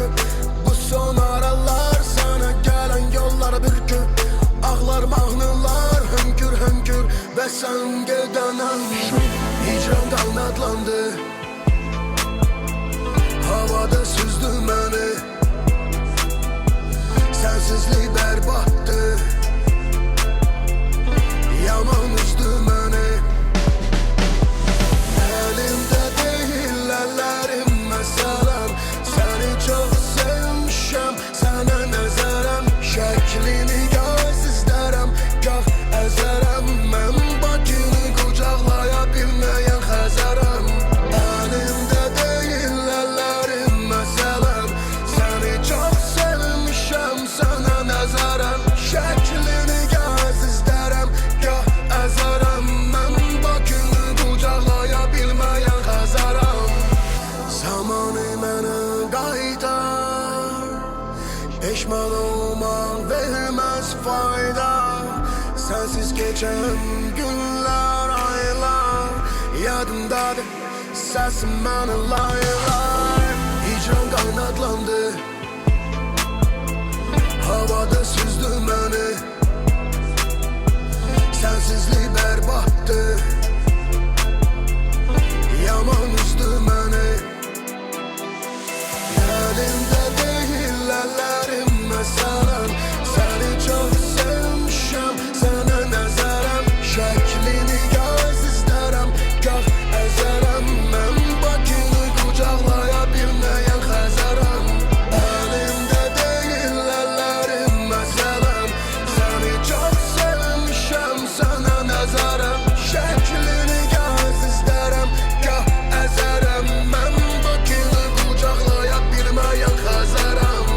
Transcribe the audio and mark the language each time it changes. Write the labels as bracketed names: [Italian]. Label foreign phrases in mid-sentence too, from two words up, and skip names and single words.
[Azerbaijani] Bu son aralar sənə gələn yollar bir gün, ağlar mahnılar hönkür hönkür və sən gedənən. qanadlandı Havada süzdü məni [Turkish] Sensizlik berbattı [Azerbaijani] Yaman üzdü məni [Turkish] Elimde değil ellerim mesela Seni çok sevmişim [Azerbaijani] sana nəzərəm Şəklini göz izlərəm Gah əzərəm Mən Bakını qucaqlaya bilməyən Xəzərəm [Turkish] Elimde değil ellerim mesela Seni çok sevmişim sana nəzərəm [Azerbaijani] Şəklini göz izlərəm Gah əzərəm Mən Bakını qucaqlaya bilməyən Xəzərəm Zamanı mənə qaytar Peşman olmaq verməz fayda [Turkish] Sensiz geçen günler, aylar [Azerbaijani] Yadımdadır səsim mənə laylar Hicran qaynatlandı Havada süzdü məni [Turkish] Sensizlik berbattı [Azerbaijani] Yaman üzdü məni [Turkish] Elimde değil ellerim mesela Seni çok sevmişim sana [Azerbaijani] nəzərəm Şəklini göz izlərəm Gah əzərəm Mən Bakını qucaqlaya bilməyən Xəzərəm [Turkish] Elimde değil ellerim mesela Seni çok sevmişim sana [Azerbaijani] nəzərəm Şəklini göz izlərəm Gah əzərəm Mən Bakını qucaqlaya bilməyən Xəzərəm